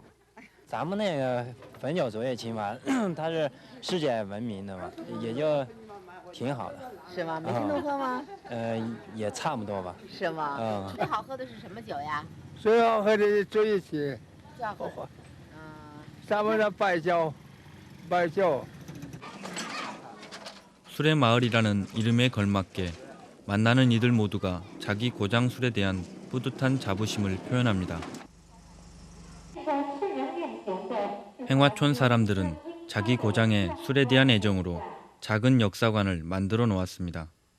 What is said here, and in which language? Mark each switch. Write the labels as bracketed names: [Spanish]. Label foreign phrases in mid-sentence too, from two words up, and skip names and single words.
[Chinese] 咱们那个汾酒作业青蛙，它是世界闻名的嘛，也就挺好的。是吗？每天都喝吗？也差不多吧。是吗？最好喝的是什么酒呀？最好喝的作业青。最好喝。咱们的白酒。 [Korean] 술의 마을이라는 이름에 걸맞게 만나는 이들 모두가 자기 고장 술에 대한 뿌듯한 자부심을 표현합니다. 행화촌 사람들은 자기 고장의 술에 대한 애정으로 작은 역사관을 만들어 놓았습니다.